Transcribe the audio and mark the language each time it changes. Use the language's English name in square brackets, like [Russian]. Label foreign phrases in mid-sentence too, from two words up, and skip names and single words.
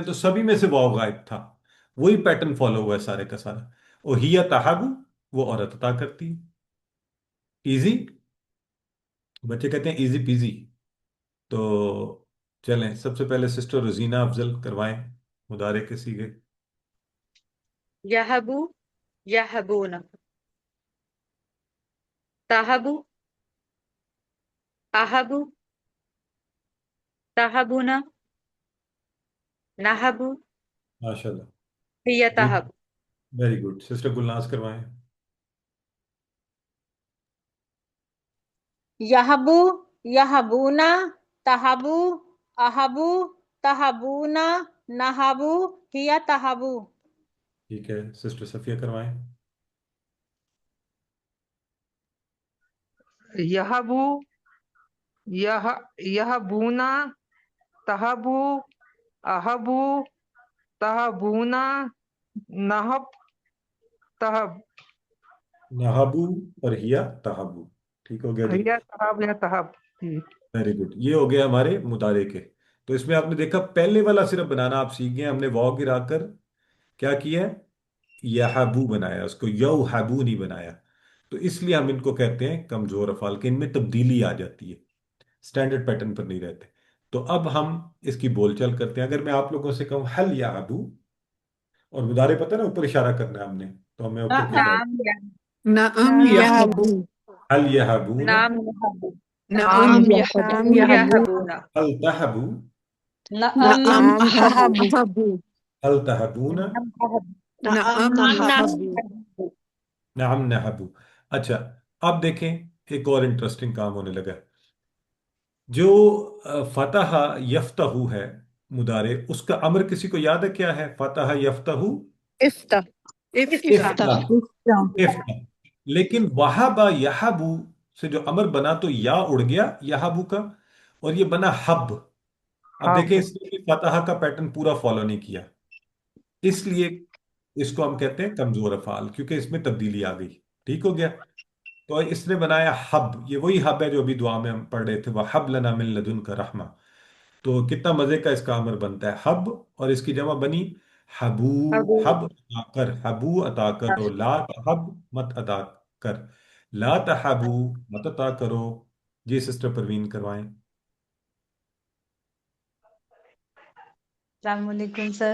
[Urdu] تو سبھی میں سے واو غائب تھا. وہی پیٹرن فالو ہوا ہے سارے کا سارا. اور [Arabic] ہی تحبو، [Urdu] وہ عورت عطا کرتی ہے. ایزی. بچے کہتے ہیں [English] easy peasy. [Urdu] تو چلیں، سب سے پہلے سسٹر رزینہ افضل کروائیں مضارع کے صیغے. [Arabic] یحبو یحبون، تحبو احبو تحبون، نحبو ماشاء اللہ. ہی [Urdu] جی، [Arabic] تحب. [English] Very good. [Urdu] سسٹر گلناز کروائیں. [Arabic] یحبو یحبونا، تحبو احبو تحبونا، نحبو ہی تحبو. [Urdu] ٹھیک ہے، سسٹر صفیہ کروائیں. [Arabic] یحبو یحبونا، تحبو احبو تحبونا، نحب تحب. نہبو اور ہیا تہبو. [Urdu] ٹھیک ہو گیا جی. [Arabic] یا تحب یا تحب. جی. [English] Very good. [Urdu] یہ ہو گیا ہمارے مضارع کے. تو اس میں آپ نے دیکھا پہلے والا صرف بنانا آپ سیکھ گئے. ہم نے واو گرا کر کیا کیا ہے؟ یحبو بنایا، اس کو یوحبو نہیں بنایا. تو اس لیے ہم ان کو کہتے ہیں کمزور افعال، کہ ان میں تبدیلی آ جاتی ہے، سٹینڈرڈ پیٹرن پر نہیں رہتے. تو اب ہم اس کی بول چال کرتے ہیں. اگر میں آپ لوگوں سے کہوں [Arabic] حل یحبو، [Urdu] اور مضارع پتہ ہے نا اوپر اشارہ کرنا ہے ہم نے، تو ہمیں اوپر کی طرف. [Arabic] نعم نعم یحب یحبو حل یحبون، نعم یحبو، نعم نعم یحبو یحب یحبون، هل تهبو، نعم نعم نعم نحب نحبو هل تهبون. نعم یحب، نعم نعم نحب نحبو. نعم نحبو. [Urdu] اچھا، اب دیکھیں ایک اور انٹرسٹنگ کام ہونے لگا. جو [Arabic] فتح یفتح [Urdu] ہے مضارع، اس کا امر کسی کو یاد ہے کیا ہے؟ [Arabic] فتح یفتح، افتح افتح افتح. افتح افتح. [Urdu] لیکن [Arabic] وہب یحبو [Urdu] سے جو امر بنا تو یا اڑ گیا یحبو کا، اور یہ بنا حب. اب حب دیکھیں اس نے فتح کا پیٹرن پورا فالو نہیں کیا، اس لیے اس کو ہم کہتے ہیں کمزور افعال، کیونکہ اس میں تبدیلی آ گئی. ٹھیک ہو گیا. تو اس نے بنایا حب. یہ وہی حب ہے جو ابھی دعا میں ہم پڑھ رہے تھے، [Arabic] وَحَبْ لَنَا مِن لَدُنْكَ رَحْمَةً. [Urdu] تو کتنا مزے کا اس کا امر بنتا ہے حب، اور اس کی جمع بنی حبو. [Arabic] حبو. [Urdu] حب عطا کر، حبو عطا کرو. [Arabic] لا تحب، [Urdu] مت عطا کر. [Arabic] لا تحبو، [Urdu] مت عطا کرو. جی سسٹر پروین کروائیں. [Arabic] السلام علیکم سر.